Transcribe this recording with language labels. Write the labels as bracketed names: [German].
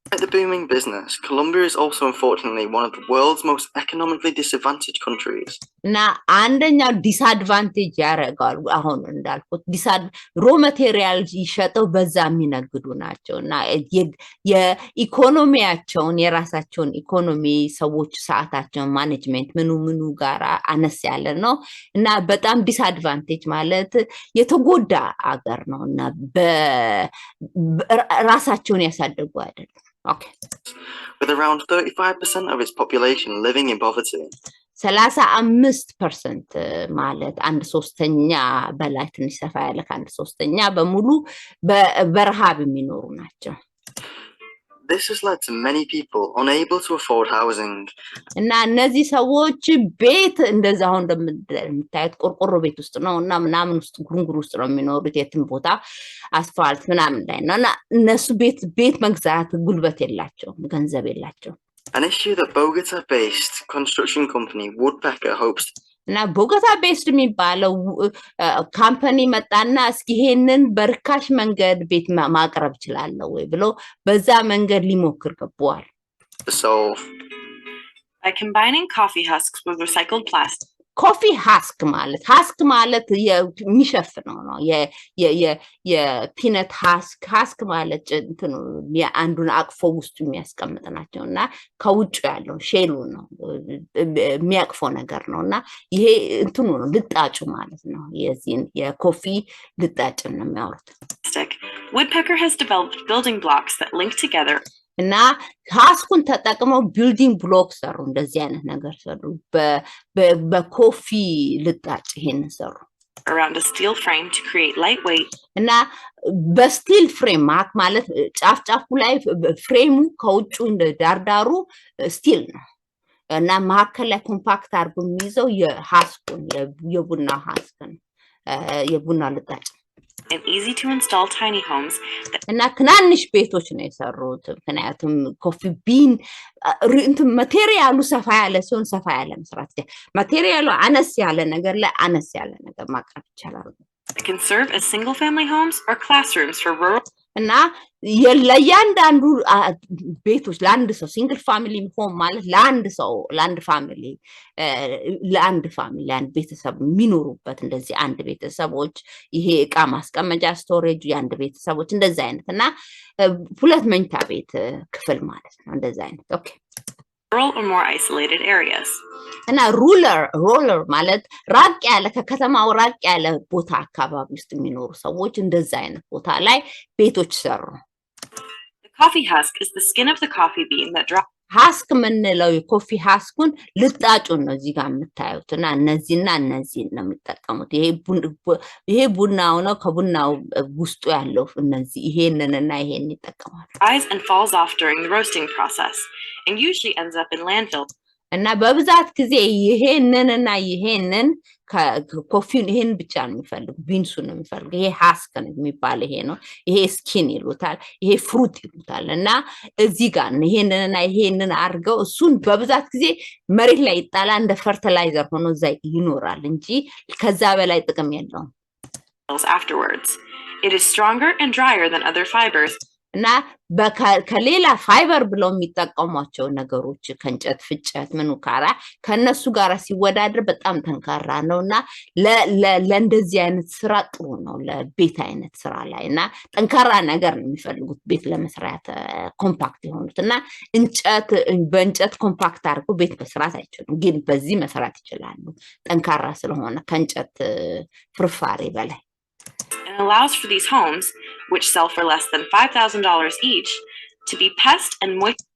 [English] Like the booming business, Colombia is also unfortunately one of the world's most economically disadvantaged countries. [Amharic] እና አንደኛው ዲስአድቫንቴጅ ያደርጋል አሁን እንዳልኩት ሮ ማቴሪያል ይሸጠው በዛ የሚነግዱ ናቸው እና የኢኮኖሚያቸውን የራሳቸውን ኢኮኖሚ ሰዎች ሰዓታቸውን ማኔጅመንት ምኑ ጋራ አነስ ያለ ነው እና በጣም ዲስአድቫንቴጅ ማለት የተጎዳ አገር ነው እና በራሳቸውን ያሳደጉ አይደለም Okay. [English] With around 35% of its population living in poverty. [Amharic] 35% ማለት አንድ ሶስተኛ በላይ ትንሽ ሰፋ ያለ አንድ ሶስተኛ በሙሉ በረሃብ የሚኖሩ ናቸው [English] This has led to many people unable to afford housing. [Amharic] እና እነዚህ ሰዎች ቤት እንደዛ አሁን እንደምታዩት ቆርቆሮ ቤት ውስጥ ነው እና ምናምን ውስጥ ጉንጉር ውስጥ ነው የሚኖሩት የትም ቦታ አስፋልት ምናምን ላይ ነው እና እነሱ ቤት መግዛት ጉልበት የላቸው ገንዘብ የላቸው [English] An issue that Bogota-based construction company Woodpecker hopes [Amharic] እና ቦጎታ ቤስድ የሚባለው ካምፓኒ መጣና እስኪ ይሄንን በርካሽ መንገድ ቤት ማቅረብ ይችላል ወይ ብሎ በዛ መንገድ ሊሞክር ገባዋል [English] By combining coffee husks with recycled plastic. [Amharic] ኮፊ ሃስክ ማለት የሚሸፍነው ነው የፒነት ሃስክ ማለት እንትኑ አንዱን አቅፎ ውስጡ የሚያስቀምጥ ናቸውና ከውጭ ያለው ሼሉ ነው የሚያቅፈው ነገር ነውና ይሄ እንትኑ ነው ልጣጩ ማለት ነው የዚህን የኮፊ ልጣጭ ነው የሚያወሩት [English] Woodpecker has developed building blocks that link together. [Amharic] እና ሃስኩን ተጠቅመው ቢልዲንግ ብሎክ ሰሩ እንደዚህ አይነት ነገር ሰሩ በኮፊ ልጣጭ ይሄን ሰሩ [English] around a steel frame to create lightweight [Amharic] እና በስቲል ፍሬም ማለት ጫፍጫፉ ላይ ፍሬሙ ከውጭ እንደ ዳርዳሩ ስቲል ነው እና ማከለ ላይ ኮምፓክት አድርጎ የሚይዘው የሃስኩን የቡና ሃስኩን የቡና ልጣጭ [English] and easy to install tiny homes [Amharic] እና ትናንሽ ቤቶች ነው የሰሩት ምክንያቱም ኮፊ ቢን እንትን ማቴሪያሉ ሰፋ ያለ ሲሆን ሰፋ ያለ መስራት ማቴሪያሉ አነስ ያለ ነገር ላይ አነስ ያለ ነገር ማቅረብ ይችላል [English] It can serve as single family homes or classrooms for rural [Amharic] እና ለያንዳንዱ ቤቶች ለአንድ ሰው [English] ሲንግል ፋሚሊ ሆም [Amharic] ማለት ለአንድ ፋሚሊ ለአንድ ቤተሰብ የሚኖሩበት እንደዚህ አንድ ቤተሰቦች ይሄ ዕቃ ማስቀመጫ ስቶሬጅ የአንድ ቤተሰቦች እንደዚህ አይነት እና ሁለት መኝታ ቤት ክፍል ማለት ነው እንደዚህ አይነት ኦኬ [English] rural or more isolated areas. [Amharic] እና ሩለር ማለት ራቅ ያለ ከከተማው ራቅ ያለ ቦታ አካባቢ ውስጥ የሚኖሩ ሰዎች እንደዛ አይነት ቦታ ላይ ቤቶች ሰሩ [English] The coffee husk is the skin of the coffee bean that drops [Amharic] ሃስክ ምንለው የኮፊ ሃስኩን ልጣጩን ነው እዚህ ጋር የምታዩትና እነዚህ ነው የሚጠቀሙት ይሄ ቡናው ነው ከቡናው ውስጡ ያለው እነዚህ ይሄንንና ይሄን ይጠቀማሉ [English] rise and falls off during the roasting process and usually ends up in landfill [Amharic] እና በብዛት ጊዜ ይሄንንና ይሄንን ኮፊን ይሄን ብቻ ነው የሚፈልጉ ቢንሱን ነው የሚፈልጉ ይሄ ሃስክ ነው የሚባል ይሄ ነው ይሄ ስኪን ይሉታል ይሄ ፍሩት ይሉታል እና እዚህ ጋር ይሄንንና ይሄንን አርገው እሱን በብዛት ጊዜ መሬት ላይ ይጣላ እንደ ፈርቲላይዘር ሆኖ እዛ ይኖራል እንጂ ከዛ በላይ ጥቅም የለውም [English] afterwards it is stronger and drier than other fibers [Amharic] እና ከሌላ ፋይበር ብለው የሚጠቀሟቸው ነገሮች ከእንጨት ፍጨት ምኑ ካራ ከነሱ ጋር ሲወዳደር በጣም ጠንካራ ነውና ለእንደዚህ አይነት ስራ ጥሩ ነው ለቤት አይነት ስራ ላይና ጠንካራ ነገር ነው የሚፈልጉት ቤት ለመስራት ኮምፓክት የሆኑትና በእንጨት ኮምፓክት አድርጎ ቤት መስራት አይችሉም ግን በዚህ መስራት ይችላሉ ጠንካራ ስለሆነ ከእንጨት ፍርፋሪ በላይ [English] and allows for these homes, which sell for less than $5,000 each, to be pest and moist.